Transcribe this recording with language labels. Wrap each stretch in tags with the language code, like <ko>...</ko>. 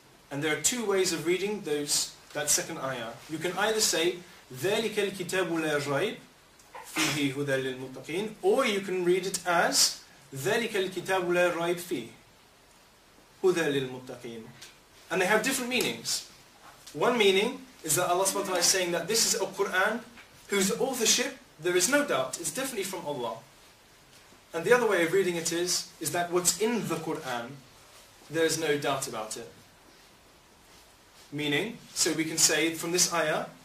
<en>And there are 2 ways of reading that second ayah. You can either say</en> <ar>ذلك الكتاب لا ريب فيه هدى للمتقين,</ar> <en>or you can read it as</en> <ar>ذلك الكتاب لا ريب فيه هدى للمتقين.</ar> <en>And they have different meanings. One meaning is that Allah subhanahu wa ta'ala is saying that this is a Quran whose authorship, there is no doubt, is definitely from Allah. And the other way of reading it is that what's in the Quran, there is no doubt about it. Meaning, so we can say from this ayah,</en>